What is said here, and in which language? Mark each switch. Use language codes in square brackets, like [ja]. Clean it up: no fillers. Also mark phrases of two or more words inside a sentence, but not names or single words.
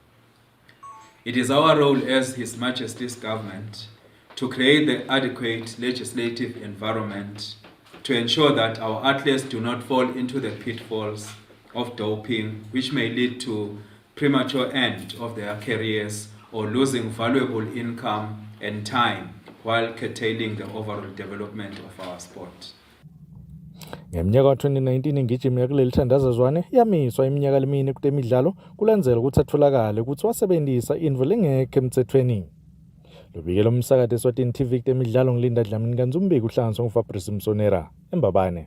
[en] It is our role as His Majesty's government to create the adequate legislative environment to ensure that our athletes do not fall into the pitfalls of doping, which may lead to premature end of their careers or losing valuable income and time while curtailing the overall development of our sport. [ss] Ngeminyaka ka-2019 ingijimi yakuleli thandazazwane yamiswa iminyaka lemine kutemidlalo kulandzela ukuthi atholakale ukuthi wasebenzisa intfo lengekho emthethweni. Lobikela umsakathi Eswatini TV kutemidlalo ngilinda Dlamini Kanzumbiki uhlanganiswa nguFabrice Msonera eMbabane.